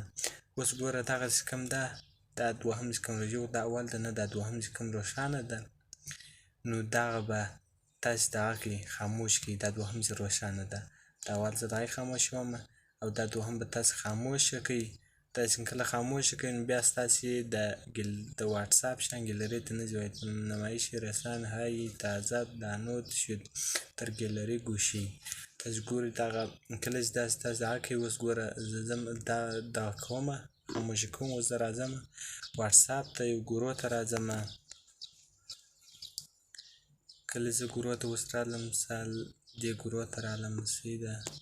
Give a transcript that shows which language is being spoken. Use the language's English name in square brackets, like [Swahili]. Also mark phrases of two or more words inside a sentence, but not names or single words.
[Pashto] اوس ګوره دغه چې کوم ده، دا دوهم چې کوم راځي، دا اول ده نه، دا دوهم چې کوم روښانه ده، نو دغه به تاسې دغه کړئ، خاموش کړئ. دا دوهم چې روښانه ده، دا اول زه دغه خاموشوم، او دا دوهم به تاسې خاموشه کړئ. تاسې کله خاموشه کړئ، نو بیا ستاسې د واتساپ شیان ګیلري ته نه ځي. [Persian] وایي نمایش رسان های تازه دانلود شد در ګیلري گوشی. [Pashto] تاسې ګورئ دغه کله چې داسې تاسې دغه کوئ. اوس ګوره زه ځم دغه کومه، خاموشه کوم. اوس زه راځم واتساپ ته، یو ګروپ ته راځم. کله زه ګروپ ته اوس رالم، مثال دې ګروپ ته رالم، صحیح ده.